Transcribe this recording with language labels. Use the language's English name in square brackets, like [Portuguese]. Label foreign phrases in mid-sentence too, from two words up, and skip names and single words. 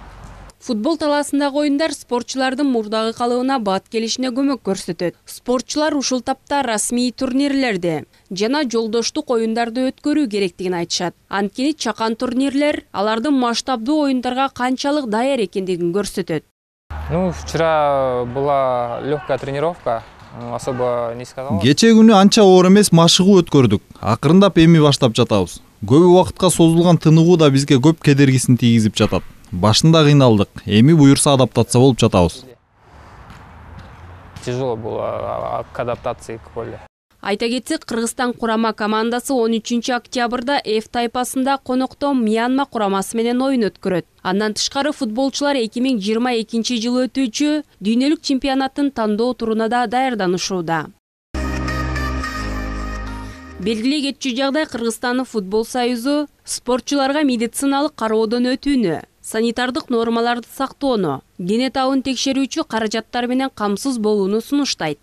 [Kyrgyz] Футбол талаасындагы оюндар спортчулардын мурдагы калыбына бат келишине көмөк көрсөтөт. Спортчулар ушул тапта расмий турнирлерди жана жолдоштук оюндарды өткөрүү керектигин айтышат. Анткени чакан турнирлер алардын масштабдуу оюндарга канчалык даяр экендигин көрсөтөт. [Russian] Вчера была легкая тренировка. Особо не сказал. [Kyrgyz] Кече күнү анча оор эмес машыгуу өткөрдүк. Акырындап эми баштап жатабыз. Көп убакытка созулган тыныгуу да бизге көп кедергисин тийгизип жатат. Башында кыйналдык, эми буюрса адаптация болуп жатабыз. [Russian] Тяжело было к адаптации к полю. [Kyrgyz] Айта кетсек, Кыргызстан курама командасы 13 октябрда F тайпасында конокто Мьянма курамасы менен оюн өткөрөт. Андан тышкары футболчулар 2022 жылы өтүүчү дүйнөлүк чемпионаттын тандоо туруна да даярданышууда. Белгилей кетчү жагдай Кыргызстандын футбол союзу спортчуларга медициналык кароодон өтүүнү, санитардык нормаларды сактоону, дене табын текшерүүчү каражаттар менен камсыз болууну сунуштайт.